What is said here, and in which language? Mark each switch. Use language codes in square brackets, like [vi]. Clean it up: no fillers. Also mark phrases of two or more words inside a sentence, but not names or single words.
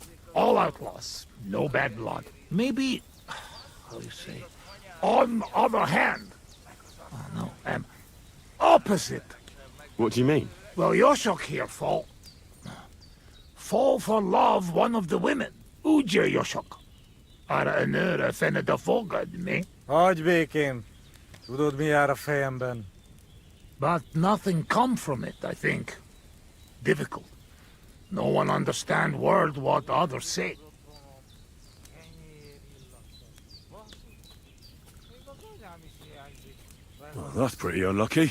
[en] All outlaws, no bad blood. Maybe, how do you say, on other hand. Oh no, opposite. What do you mean? Well, Yoshok here fall for love one of the women. Uje Yoshok. Ara enöre fenne da fogad, me. [hu] Hagyj békén. Tudod, mi jár a fejemben? [en] But nothing come from it, I think. Difficult. No one understand word what others say. Well, that's pretty unlucky.